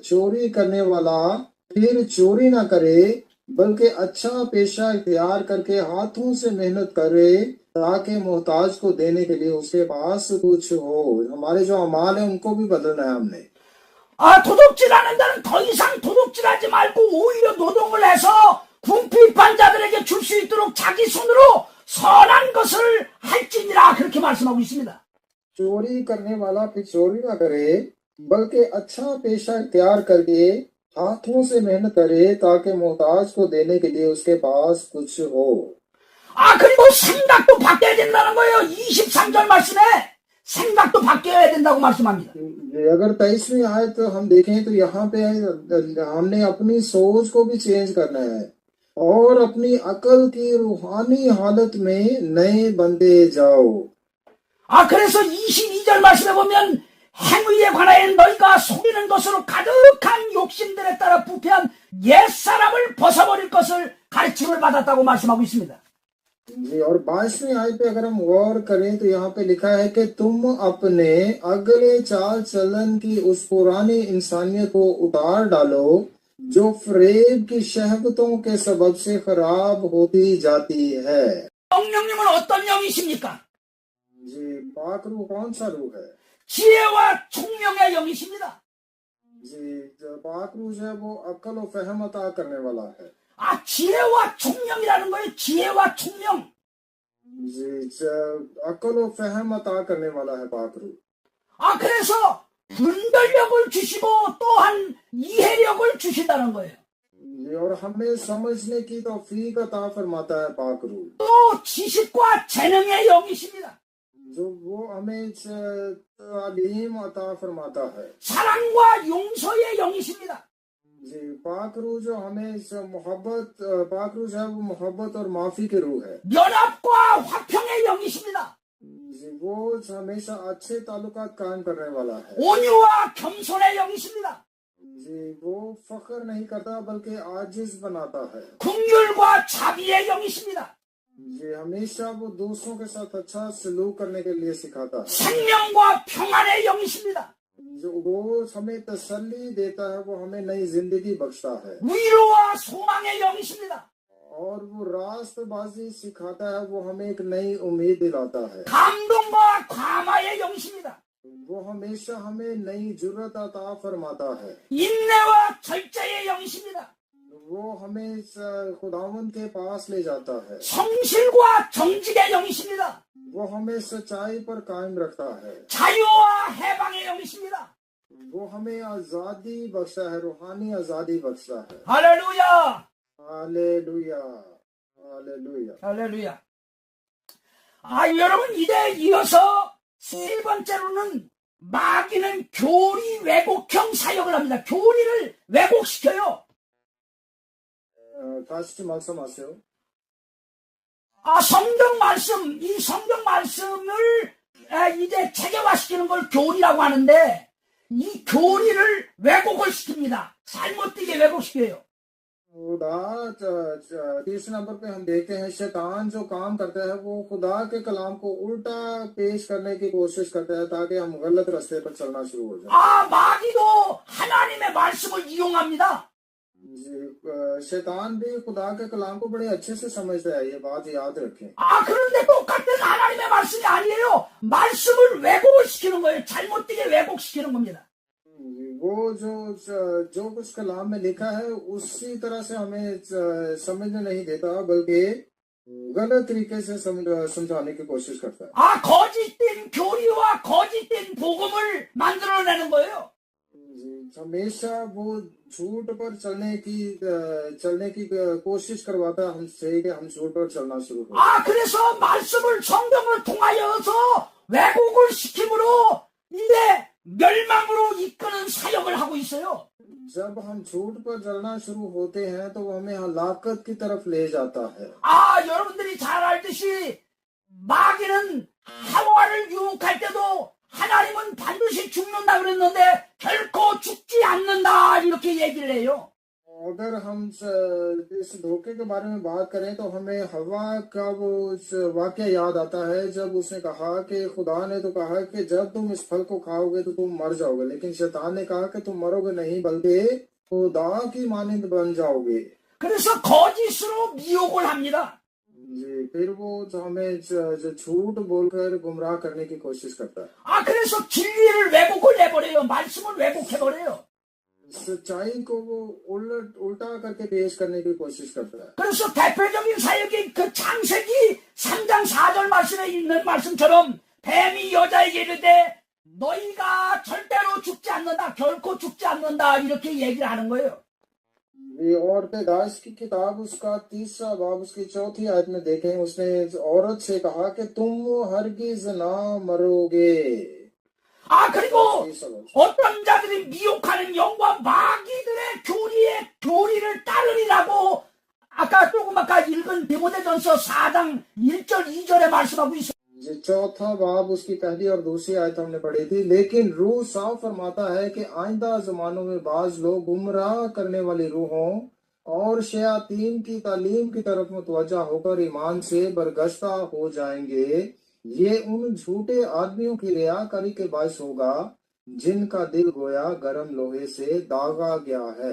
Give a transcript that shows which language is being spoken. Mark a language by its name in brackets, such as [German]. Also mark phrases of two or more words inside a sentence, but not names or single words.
[Urdu] چوری کرنے والا پھر چوری نہ کرے، بلکہ اچھا پیشہ اختیار کر کے ہاتھوں سے محنت کرے، تاکہ محتاج کو دینے کے لیے اس کے پاس کچھ ہو. ہمارے جو اعمال ہے ان کو بھی بدلنا ہے ہم نے. [Korean] 아, 도둑질하는 자는 더 이상 도둑질하지 말고 오히려 노동을 해서 궁핍한 자들에게 줄 수 있도록 자기 손으로 선한 것을 할지니라 그렇게 말씀하고 있습니다. [Urdu] چوری کرنے والا پھر چوری نہ کرے، بلکہ اچھا پیشہ اختیار کر کے ہاتھوں سے محنت کرے، تاکہ محتاج کو دینے کے لیے اس کے پاس کچھ ہو. [Korean] 그리고 생각도 바뀌어야 된다는 거예요. 23절 말씀에 생각도 바뀌어야 된다고 말씀합니다. [Urdu] اگر 23ویں آیت ہم دیکھیں تو یہاں پہ ہم نے اپنی سوچ کو بھی چینج کرنا ہے اور اپنی عقل کی روحانی حالت میں نئے بنتے جاؤ. [Korean] 그래서 22절 말씀에 보면 행위에 관하여 너희가 속이는 것으로 가득한 욕심들에 따라 부패한 옛사람을 벗어버릴 것을 가르침을 받았다고 말씀하고 있습니다. [Urdu] جی، اور 22ویں آیت پہ اگر ہم غور کریں تو یہاں پہ لکھا ہے کہ تم اپنے اگلے چال چلن کی اس پرانی انسانیت کو اتار ڈالو جو فریب کی شہوتوں کے سبب سے خراب ہوتی جاتی ہے. [Korean] 성령님은 어떤 영이십니까? [Urdu] جی، پاک روح کون سا روح ہے? [Korean] 지혜와 총명의 영이십니다. [Urdu] جی، جو پاک روح ہے وہ عقل اور فہم عطا کرنے والا ہے. [Korean] 지혜와 총명이라는 거예요. 지혜와 총명. [Urdu] جی، عقل اور فہم عطا کرنے والا ہے پاک روح. [Korean] 그래서 분별력을 주시고 또한 이해력을 주신다는 거예요. [Urdu] جی، اور ہمیں سمجھنے کی توفیق عطا فرماتا ہے پاک روح. [Korean] 또 지식과 재능의 영이십니다. [Urdu] جو وہ ہمیں تعلیم عطا فرماتا ہے. [Korean] 사랑과 용서의 영이십니다. [Urdu] جی، پاک روح جو ہمیں محبت، پاک روح ہے وہ محبت اور معافی کے روح ہے. [Korean] 연합과 화평의 영이십니다. [Urdu] جی، وہ ہمیشہ اچھے تعلقات قائم کرنے والا ہے. [Korean] 온유와 겸손의 영이십니다. [Urdu] جی، وہ فخر نہیں کرتا بلکہ عاجز بناتا ہے. [Korean] 긍휼과 자비의 영이십니다. [Urdu] جی، ہمیشہ وہ دوسروں کے ساتھ اچھا سلوک کرنے کے لیے سکھاتا ہے. [Korean] 생명과 평안의 영이십니다. [Urdu] جو وہ ہمیں تسلی دیتا ہے، وہ ہمیں نئی زندگی بخشتا ہے. [Korean] 위로와 소망의 영이십니다. [Urdu] اور وہ راستبازی سکھاتا ہے، وہ ہمیں ایک نئی امید دلاتا ہے. [Korean] 감동과 감화의 영이십니다. [Urdu] وہ ہمیشہ ہمیں نئی جرأت عطا فرماتا ہے. [Korean] 인내와 절제의 영이십니다. [Urdu] وہ ہمیں خداوند کے پاس لے جاتا ہے. [Korean] 성실과 정직의 영이십니다. [Urdu] وہ ہمیں سچائی پر قائم رکھتا ہے. [Korean] 자유와 해방의 영이십니다. [Urdu] وہ ہمیں آزادی بخشتا ہے، روحانی آزادی بخشتا ہے. [Korean] 할렐루야. [Urdu] हालेलुया, हालेलुया। [Korean] 할렐루야. 여러분 이제 이어서 세 번째로는 마귀는 교리 왜곡형 사역을 합니다. 교리를 왜곡시켜요. 다시 말씀하세요. 성경 말씀, 이 성경 말씀을 이제 체계화시키는 걸 교리라고 하는데 이 교리를 왜곡을 시킵니다. 잘못되게 왜곡시켜요. [Urdu] تیسرے نمبر پہ ہم دیکھتے ہیں شیطان جو کام کرتا ہے وہ خدا کے کلام کو الٹا پیش کرنے کی کوشش کرتا ہے تاکہ ہم غلط راستے پر چلنا شروع ہو جائے. [Korean] 마귀도 하나님의 말씀을 이용합니다. [Urdu] شیطان بھی خدا کے کلام کو بڑے اچھے سے سمجھتا ہے، یہ بات یاد رکھیں. [Korean] 그런데 똑같은 하나님의 말씀이 아니에요. 말씀을 왜곡을 시키는 거예요. 잘못되게 왜곡시키는 겁니다. [Urdu] وہ جو کچھ کلام میں لکھا ہے اسی طرح سے ہمیں سمجھنے نہیں دیتا بلکہ غلط طریقے سے سمجھانے کی کوشش کرتا ہے. [Korean] 거짓된 교리와 거짓된 복음을 만들어내는 거예요. [Urdu] ہمیشہ وہ جھوٹ پر چلنے کی کوشش کرواتا ہے ہم سے کہ ہم جھوٹ پر چلنا شروع کریں. [Korean] 그래서 말씀을 성경을 통하여서 왜곡을 시킴으로 이제 멸망으로 이끄는 사역을 하고 있어요. [Urdu] جب ہم جھوٹ پر چلنا شروع ہوتے ہیں تو وہ ہمیں ہلاکت کی طرف لے جاتا ہے. [Korean] 여러분들이 잘 알듯이 마귀는 하와를 유혹할 때도 하나님은 반드시 죽는다 그랬는데 결코 죽지 않는다 이렇게 얘기를 해요. [Urdu] اگر ہم اس دھوکے کے بارے میں بات کریں تو ہمیں ہوا کا وہ واکیہ یاد آتا ہے جب اس نے کہا کہ خدا نے تو کہا کہ جب تم اس پھل کو کھاؤ گے تو تم مر جاؤ گے، لیکن شیطان نے کہا کہ تم مرو گے نہیں بلکہ خدا کی مانند بن جاؤ گے. [Korean] 그래서 거짓으로 미혹을 합니다. [Urdu] جی، پھر وہ جو ہمیں جو جھوٹ بول کر گمراہ کرنے کی کوشش کرتا ہے. [Korean] 그래서 진리를 왜곡을 해버려요. 말씀을 왜곡해버려요. [Urdu] سچائی کو وہ الٹا کر کے پیش کرنے کی کوشش کرتا ہے. [Korean] 그래서 대표적인 사역이 그 창세기 3장 4절 말씀에 있는 말씀처럼 뱀이 여자에게 이르되 너희가 절대로 죽지 않는다, 결코 죽지 않는다, 이렇게 얘기를 하는 거예요. [Urdu] یہ اور پیدائش کی کتاب اس کا 3را باب اس کی 4th آیت میں دیکھیں، اس نے عورت سے کہا کہ تم ہرگز نہ مرو گے. [Korean] 아, 그리고 어떤 자들이 미혹하는 영과 마귀들의 교리를 따르리라고 아까 조금 아까 읽은 디모데전서 4장 1절 2절에 말씀하고 있어요. [Urdu] یہ 4تھا باب اس کی پہلی اور دوسری آیت ہم نے پڑھی تھی. لیکن روح صاف فرماتا ہے کہ آئندہ زمانوں میں بعض لوگ گمراہ کرنے والی روحوں اور شیاطین کی تعلیم کی طرف متوجہ ہو کر ایمان سے برگشتہ ہو جائیں گے. یہ ان جھوٹے آدمیوں کی ریاکاری کے باعث ہوگا جن کا دل گویا گرم لوہے سے داغا گیا ہے.